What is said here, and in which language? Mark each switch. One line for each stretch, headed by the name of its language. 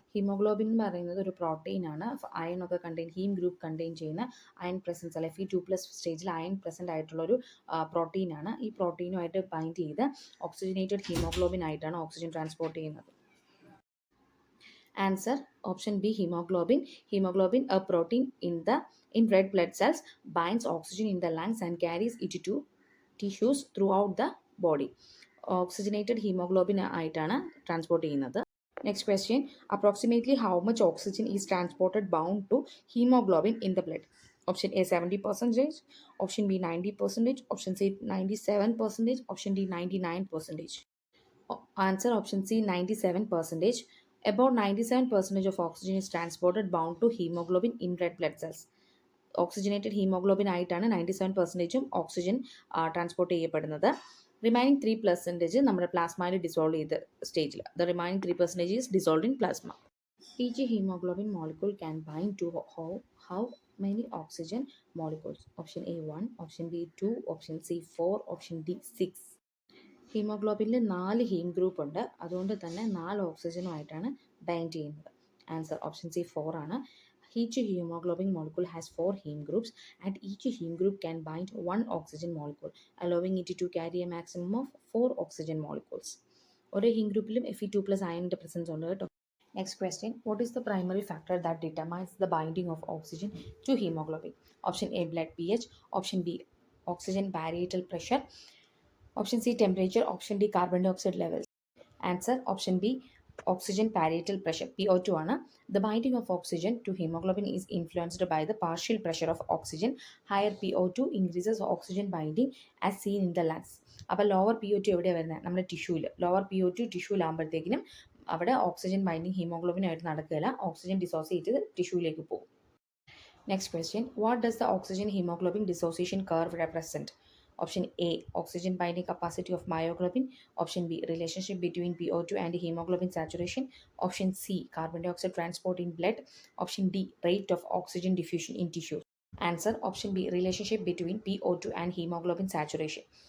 Malayalam: Hemoglobin എന്ന് പറയുന്നത് ഒരു പ്രോട്ടീൻ ആണ്. അയൺ ഒക്കെ കണ്ടെയ്ൻ ഹീം ഗ്രൂപ്പ് കണ്ടെയ്ൻ ചെയ്യുന്ന അയൺ പ്രസൻസ് അല്ലെ Fe2+ സ്റ്റേജിൽ അയൺ പ്രസന്റ് ആയിട്ടുള്ള ഒരു പ്രോട്ടീൻ ആണ്. ഈ പ്രോട്ടീനുമായിട്ട് ബൈൻഡ് ചെയ്ത് ഓക്സിജനേറ്റഡ് ഹീമോഗ്ലോബിൻ ആയിട്ടാണ് ഓക്സിജൻ ട്രാൻസ്പോർട്ട് ചെയ്യുന്നത്.
English: Answer option B hemoglobin. Hemoglobin, a protein in red blood cells, binds oxygen in the lungs and carries it to tissues throughout the body.
Malayalam: Oxygenated hemoglobin ആയിട്ടാണ് transport ചെയ്യുന്നത്.
English: Next question. Approximately how much oxygen is transported bound to hemoglobin in the blood? Option A 70%, option B 90%, option C 97%, option D 99%. Answer option C 97%. About 97% of oxygen is transported bound to hemoglobin in red blood cells.
Malayalam: Oxygenated hemoglobin ആയിട്ടാണ് 97%ഉം oxygen transport ചെയ്യപ്പെടുന്നത്. Remaining 3% നമ്മുടെ പ്ലാസ്മയിൽ dissolve ചെയ്ത സ്റ്റേജിൽ.
English: The remaining 3% is dissolve in plasma. Each hemoglobin molecule can bind to how many oxygen molecules? Option A 1, option B 2, option C 4, option D 6.
Malayalam: ഹീമോഗ്ലോബിനിൽ 4 haem group ഉണ്ട്. അതുകൊണ്ട് തന്നെ 4 ഓക്സിജനുമായിട്ടാണ് bind ചെയ്യുന്നത്.
English: Answer option C 4 ആണ്. Each hemoglobin molecule has 4 heme groups and each heme group can bind 1 oxygen molecule, allowing it to carry a maximum of 4 oxygen molecules.
Malayalam: ഓരോ haem ഗ്രൂപ്പിലും Fe2+ അയണിൻ്റെ presence ഉണ്ട് കേട്ടോ.
English: Next question. What is the primary factor that determines the binding of oxygen to hemoglobin? Option A blood pH, option B oxygen parietal pressure, option C temperature, option D carbon dioxide levels. Answer option B oxygen parietal pressure, PO2 ആണ്. The binding of oxygen to hemoglobin is influenced by the partial pressure of oxygen. Higher PO2 increases oxygen binding as seen in the lungs.
Malayalam: അപ്പോൾ lower PO2 എവിടെയാണ് വരുന്നത്? നമ്മുടെ ടിഷ്യൂവിൽ. Lower PO2 ടിഷ്യൂലാകുമ്പോഴത്തേക്കിനും അവിടെ oxygen binding ഹീമോഗ്ലോബിനായിട്ട് നടക്കുകയില്ല. Oxygen dissociate ചെയ്ത് ടിഷ്യൂയിലേക്ക് പോകും.
English: Next question. What does the oxygen haemoglobin dissociation curve represent? Option A oxygen binding capacity of myoglobin, option B relationship between PO2 and hemoglobin saturation, option C carbon dioxide transport in blood, option D rate of oxygen diffusion in tissues. Answer option B relationship between PO2 and hemoglobin saturation.